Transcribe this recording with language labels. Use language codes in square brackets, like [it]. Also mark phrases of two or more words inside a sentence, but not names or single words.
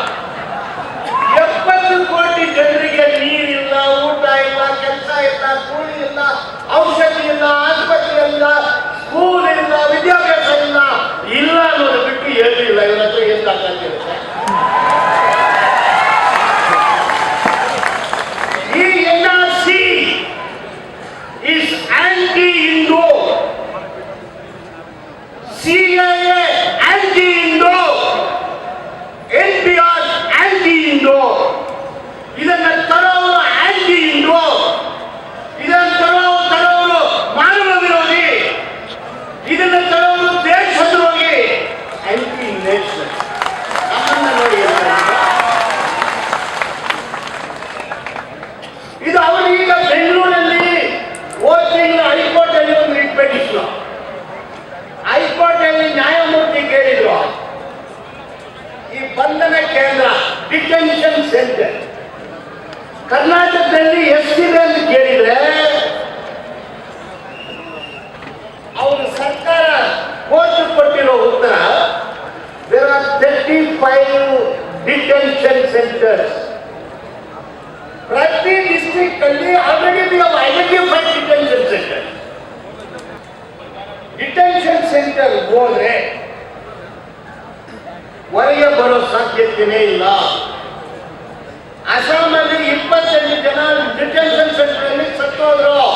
[kn] 70 ಕೋಟಿ ಜನರಿಗೆ ನೀರಿಲ್ಲ, ಊಟ ಇಲ್ಲ, ಕೆಲಸ ಇಲ್ಲ, ಕೂಲಿ ಇಲ್ಲ, ಔಷಧಿ ಇಲ್ಲ, ಆಸ್ಪತ್ರೆ ಇಲ್ಲ, ಸ್ಕೂಲ್ ಇಲ್ಲ, ವಿದ್ಯಾಭ್ಯಾಸ ಇಲ್ಲ ಅನ್ನೋದು ಬಿಟ್ಟು ಏನಿಲ್ಲ. ಇವರ ಹತ್ರ ಎಷ್ಟು ಆಗ್ತಿರುತ್ತೆ. ಈ [en] NRC is anti-Hindu, CIA anti-Hindu, NPR anti-Hindu. [kn] ಇದನ್ನ ತರೋರು anti-Hindu, ಇದನ್ನ ತರೋರು ಮಾನವ ವಿರೋಧಿ, ಇದನ್ನ ತರೋರು ದೇಶದ್ರೋಹಿ, anti-nation. ನಮ್ಮನ್ನ ನೋಡಿ ಇದು ಅವರು ಈಗ ಬೆಂಗಳೂರಲ್ಲಿ ತಿಂಗಳು ಹೈಕೋರ್ಟ್ ಅಲ್ಲಿ ಒಂದು [en] writ petition, [kn] ಹೈಕೋರ್ಟ್ ಅಲ್ಲಿ ನ್ಯಾಯಮೂರ್ತಿ ಕೇಳಿದ್ರು, ಈ ಬಂಧನ ಕೇಂದ್ರ [en] detention center [kn] ಕರ್ನಾಟಕದಲ್ಲಿ ಎಷ್ಟಿದೆ ಅಂತ ಕೇಳಿದ್ರೆ ಅವರು ಸರ್ಕಾರ ಕೋರ್ಟ್ ಕೊಟ್ಟಿರೋ ಉತ್ತರ [en] there are 35 detention centers. [kn] ಪ್ರತಿ ಡಿಸ್ಟ್ರಿಕ್ಟ್ ಅಲ್ಲಿ [en] already we have identified detention center. detention center [kn] ಹೋದ್ರೆ ಹೊರಗೆ ಬರೋ ಸಾಧ್ಯತೆನೇ ಇಲ್ಲ. ಅಸ್ಸಾಮಲ್ಲಿ 28 ಜನ [en] detention center [kn] ಅಲ್ಲಿ ಸತ್ತೋದ್ರು.